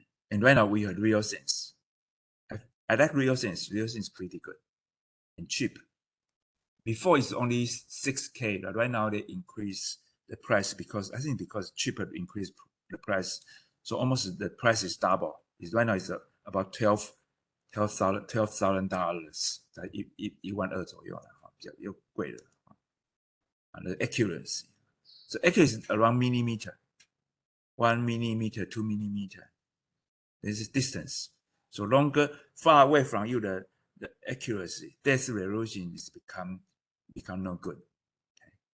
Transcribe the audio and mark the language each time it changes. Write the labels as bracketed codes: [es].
[en] And right now we have RealSense. I like RealSense. RealSense is pretty good and cheap. Before it's only 6K, but right now they increase the price because cheaper increase the price. So almost the price is double. Right now it's about $12,000， [zh] 在11200左右了，比较又贵了。 [en] The accuracy, so accuracy is around millimeter, 1 millimeter, 2 millimeter. This is distance. So longer, far away from you, the accuracy, depth resolution is become no good. Okay.